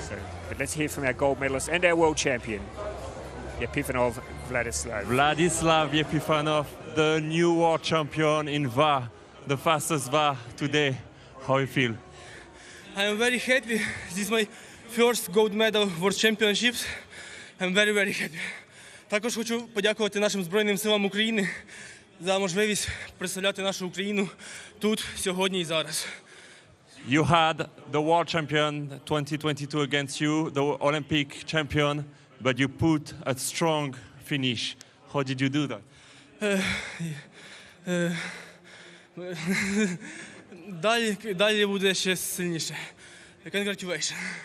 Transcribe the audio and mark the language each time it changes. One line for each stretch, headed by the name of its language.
English: So, but let's hear from our gold medalist and our world champion, Epifanov Vladislav. Vladislav Epifanov, the new world champion in VAR, the fastest VAR today. How you feel? I am very happy. This is my first gold medal World Championships. I'm very, very happy.
Ukrainian: Також хочу подякувати нашим Збройним силам України за можливість представляти нашу Україну тут, сьогодні і зараз. You had the world champion 2022 against you, the Olympic champion, but you put a strong finish. How did you do that? Далі буде ще сильніше.
English: Congratulations.